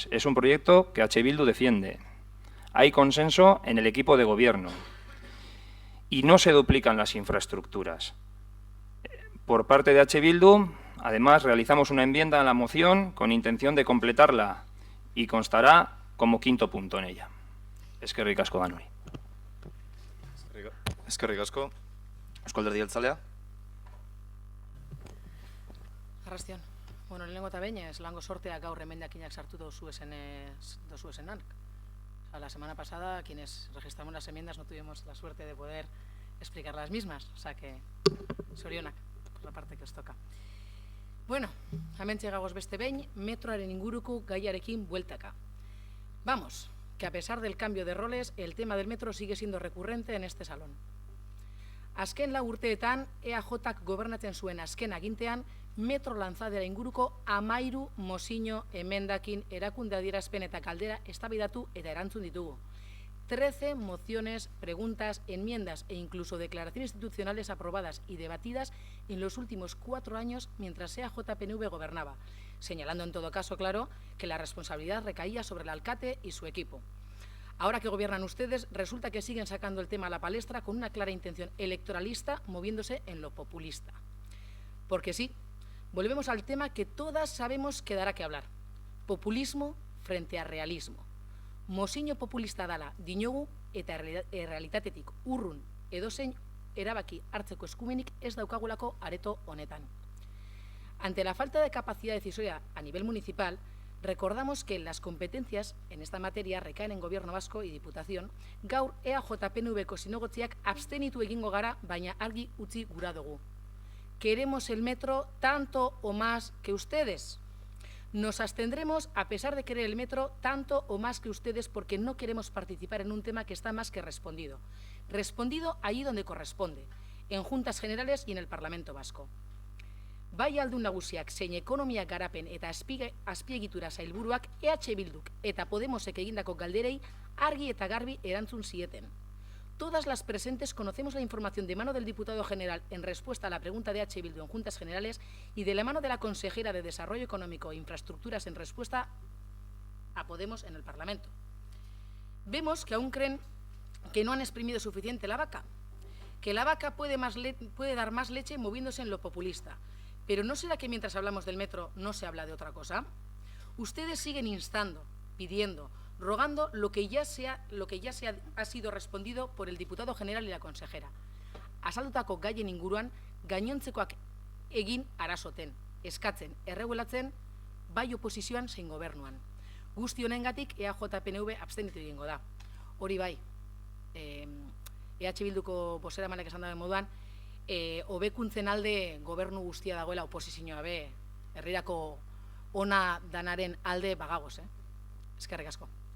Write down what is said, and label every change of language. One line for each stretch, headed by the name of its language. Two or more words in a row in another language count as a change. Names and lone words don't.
Spanish: Es un proyecto que EH Bildu defiende. Hay consenso en el equipo de gobierno. Y no se duplican las infraestructuras. Por parte de EH Bildu, además, realizamos una enmienda a la moción con intención de completarla y constará como 5.º punto en ella.
Basque: Eskerrik asko danoi. Eskerrik asko. Eusko Alderdi Jeltzalea. Arrastion. Bueno, lehenengo eta behin, lango sortea gaur emendakinak sartu dozuesenak.
Spanish: La semana pasada, quienes registramos las enmiendas no tuvimos la suerte de poder explicar las mismas, o sea que sorionak, por la parte que os toca.
Basque: Bueno, hementxe gagoz beste behin, metroaren inguruko gaiarekin bueltaka.
Spanish: Vamos, que a pesar del cambio de roles, el tema del metro sigue siendo recurrente en este salón.
Basque: Azken lau urteetan, EAJak gobernatzen zuen azken agintean, metro lanzadera inguruko 13 mozio emendakin erakunde adierazpen eta galdera eztabaidatu eta erantzun ditugu.
Spanish: 13 mociones, preguntas, enmiendas e incluso declaraciones institucionales aprobadas y debatidas en los últimos 4 años mientras EAJ-PNV gobernaba, señalando en todo caso, claro, que la responsabilidad recaía sobre el alcalde y su equipo. Ahora que gobiernan ustedes, resulta que siguen sacando el tema a la palestra con una clara intención electoralista, moviéndose en lo populista. Porque sí, volvemos al tema que todas sabemos que dará que hablar. Populismo frente a realismo.
Basque: Mozio populista dala dinogu eta errealitatetik urrun edozein erabaki hartzeko eskumenik ez daukagulako areto honetan.
Spanish: Ante la falta de capacidad decisoria a nivel municipal, recordamos que las competencias en esta materia recaen en Gobierno Vasco y Diputación.
Basque: Gaur EAJ-PNVko zinegotziak abstenitu egingo gara, baina argi utzi gura dugu.
Spanish: Queremos el metro tanto o más que ustedes. Nos abstendremos a pesar de querer el metro tanto o más que ustedes porque no queremos participar en un tema que está más que respondido. Respondido allí donde corresponde, en Juntas Generales y en el Parlamento Vasco.
Basque: Bai aldun nagusiak zein ekonomia garapen eta azpiegitura sailburuak EH Bilduk eta Podemosek egindako galderei argi eta garbi erantzun zieten.
Spanish: Todas las presentes conocemos la información de mano del diputado general en respuesta a la pregunta de EH Bildu en Juntas Generales y de la mano de la consejera de Desarrollo Económico e Infraestructuras en respuesta a Podemos en el Parlamento. Vemos que aún creen que no han exprimido suficiente la vaca, que la vaca puede dar más leche moviéndose en lo populista. Pero ¿no será que mientras hablamos del metro no se habla de otra cosa? Ustedes siguen instando, pidiendo, rogando lo que ya ha sido respondido por el diputado general y la consejera.
Basque: Azaldutako gaien inguruan, gainontzekoak egin arazoten, eskatzen, erregulatzen, bai oposizioan zein gobernuan. Guzti honengatik EAJ-PNV abstenitu egingo da. Hori bai, EH Bilduko bozeramaileak esan duen moduan, hobekuntzen alde gobernu guztia dagoela oposizioa be, herrirako ona danaren alde bagagoz, Eskerrik asko.